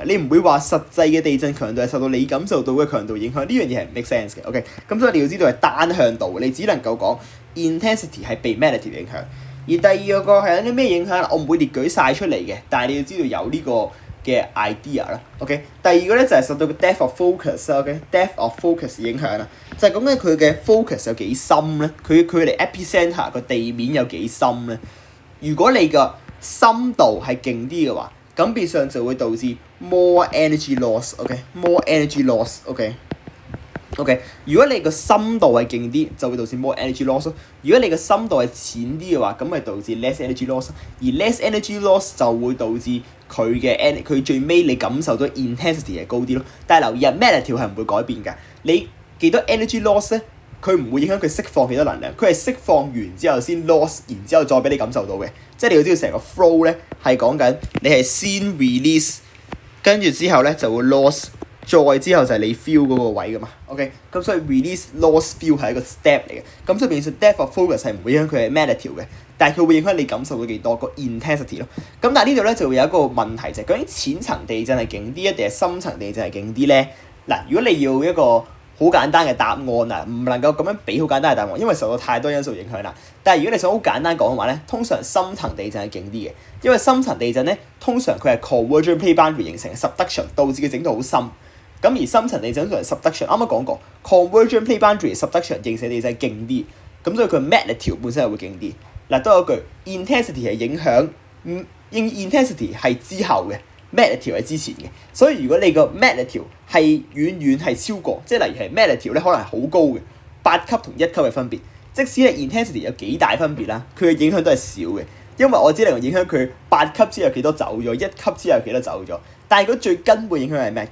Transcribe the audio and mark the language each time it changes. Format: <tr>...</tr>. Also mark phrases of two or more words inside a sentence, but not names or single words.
<yue>你唔會話實際嘅地震強度係受到你感受到嘅強度影響。呢樣嘢係唔</yue> <en>make sense</en> <yue>嘅。OK， 咁所以你要知道係單向度，你只能夠講 intensity 係被 magnitude 影響。而第二個係有啲咩影響？我唔會列舉晒出嚟嘅，但係你要知道有呢個嘅 idea 啦。OK， 第二個咧就係受到個</yue> <en>depth of focus</en> <yue>啦。OK，</yue> <en>depth of focus</en> <yue>影響啦，就係講緊佢嘅 focus 有幾深咧，佢距離 epicenter 個地面有幾深咧。如果你個深度係勁啲嘅話，咁變相就會導致</yue> <en>more energy loss。</en> <yue>OK，</yue> <en>more energy loss。</en> <yue>OK， 如果你個深度係勁啲，就會導致</yue> <en>more energy loss。</en> <yue>如果你個深度係淺啲嘅話，咁咪導致</yue> <en>less energy loss。</en> <yue>而</yue> <en>less energy loss</en> <yue>就會導致佢最尾你感受到 intensity 係高啲咯。但係留意啊 magnitude 係唔會改變㗎。你幾多</yue> <en>energy loss</en> <yue>咧？佢唔會影響佢釋放幾多能量，佢係釋放完之後先 loss， 然之後再俾你感受到嘅。即係你要知道成個 flow 咧係講緊你係先 release， 跟住之後咧就會 loss， 再之後就係你 feel 嗰個位噶嘛 ，OK， 咁所以</yue> <en>release lost feel</en> <yue>係一個 step 嚟嘅，咁所以變相</yue> <en>depth of focus</en> <yue>係唔會影響佢嘅 magnitude 嘅，但係佢會影響你感受到幾多個 intensity 咯。咁但係呢度咧就會有一個問題就係究竟淺層地震係勁啲定係深層地震係勁啲咧？嗱，如果你要一個好簡單嘅答案啊，唔能夠咁樣俾好簡單嘅答案，因為受到太多因素影響啦。但係如果你想好簡單講嘅話咧，通常深層地震係勁啲嘅，因為深層地震咧通常佢係</yue> <en>convergent plate boundary</en> <yue>形成 subduction， 導致嘅整度好深。咁而深層地震通常 subduction， 啱啱講過</yue> <en>convergent plate boundary subduction</en> <yue>形成地震係勁啲，咁所以佢 magnitude 本身係會勁啲。嗱，都有一句 intensity 係影響，intensity 係之後嘅。magnitude 係之前嘅，所以如果你個 magnitude 係遠遠係超過，即係例如係 magnitude 咧可能係好高嘅，8級同1級嘅分別，即使係 intensity 有幾大分別啦，佢嘅影響都係少嘅，因為我只能夠影響佢8級之後有幾多走咗，1級之後有幾多走咗，但係如果最根本影響係咩？</yue>